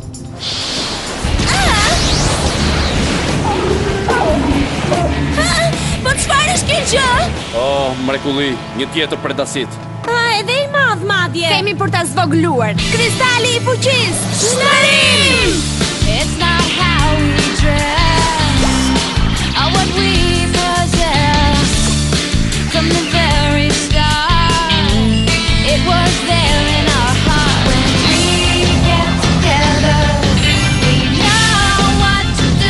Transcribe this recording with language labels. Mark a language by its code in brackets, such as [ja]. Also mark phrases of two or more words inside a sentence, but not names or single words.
[sq] Po çfarë është kjo gjë? Oh, mrekulli, një tjetër predasit. Edhe i madh madje. Kemi për ta zvogluar. Kristali i fuqisë. Shërim! [en] It's not how we dress or what we possess. From the very start, it was there in our heart. When we get together, we know what to do.